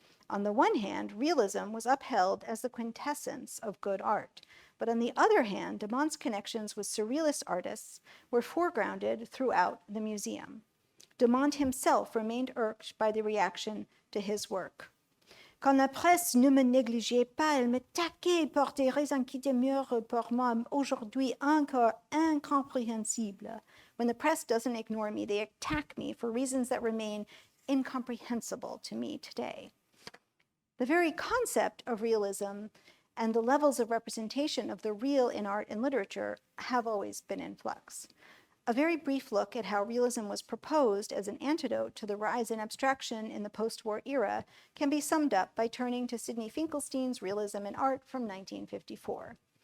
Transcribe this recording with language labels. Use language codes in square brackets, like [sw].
[en] On the one hand, realism was upheld as the quintessence of good art, but on the other hand, Demont's connections with surrealist artists were foregrounded throughout the museum. Demont himself remained irked by the reaction to his work. [fr] Quand la presse ne me négligeait pas, elle me taquait pour des raisons qui demeurent pour moi aujourd'hui encore incompréhensibles. [en] When the press doesn't ignore me, they attack me for reasons that remain incomprehensible to me today. The very concept of realism and the levels of representation of the real in art and literature have always been in flux. A very brief look at how realism was proposed as an antidote to the rise in abstraction in the post-war era can be summed up by turning to Sidney Finkelstein's Realism in Art from 1954.